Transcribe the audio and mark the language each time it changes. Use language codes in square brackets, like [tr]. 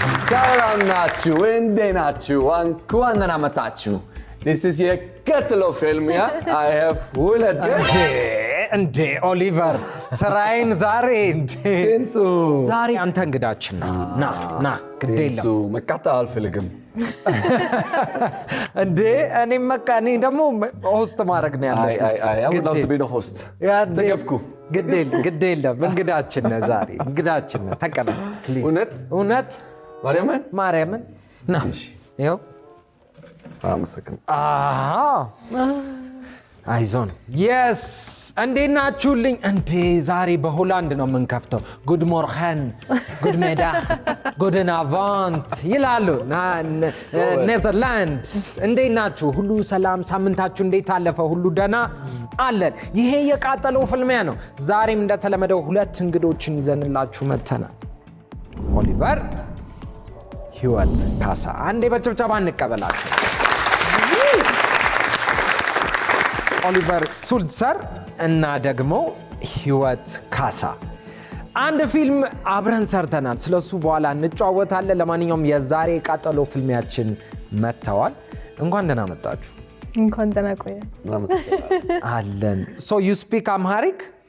[am] ሰላም ናችሁ እንዴት ናችሁ እንኳን ደህና መጣችሁ [en] This is [am] የቀጥሎ ፊልም [en] I have [am] ሁለት እንዴ ኦሊቨር ስራዬን ዛሬ እንዴ ዛሬ አንተ እንግዳችን ና ግድ የለም መቃጠል አልፈልግም እንዴ እኔም በቃ እኔ ደግሞ ሆስት ማድረግ ነው ያለብኝ [en] I would love to be the host [am] ተገብኩ ግድ የለም እንግዳችን ነህ ዛሬ እንግዳችን ነህ ተቀመጥ ፕሊዝ እውነት ማርያምን ና ይኸው አመሰግናለሁ አይዞን የስ እንዴት ናችሁልኝ እንዴ ዛሬ በሆላንድ ነው የምንከፍተው ጉድ ሞርኸን ጉድ ሜዳግ ጉድን አቫንት ይላሉ ኔዘርላንድ እንዴት ናችሁ ሁሉ ሰላም ሳምንታችሁ እንዴት አለፈ ሁሉ ደህና አለን ይሄ የቃጠለው ፍልሚያ ነው ዛሬም እንደተለመደው ሁለት እንግዶችን ይዘንላችሁ መተናል ኦሊቨር ህይወት ካሳ አንዴ በጭብጨባ እንቀበላችሁ ኦሊቨር ሱልትሰር እና ደግሞ ህይወት ካሳ አንድ ፊልም አብረን ሰርተናል ስለሱ በኋላ እንጫወታለን ለማንኛውም የዛሬ ቃጠሎ ፊልሚያችን መተዋል እንኳን ደህና መጣችሁ እንኳን ደህና ቆየ አለን [en] So you speak Amharic?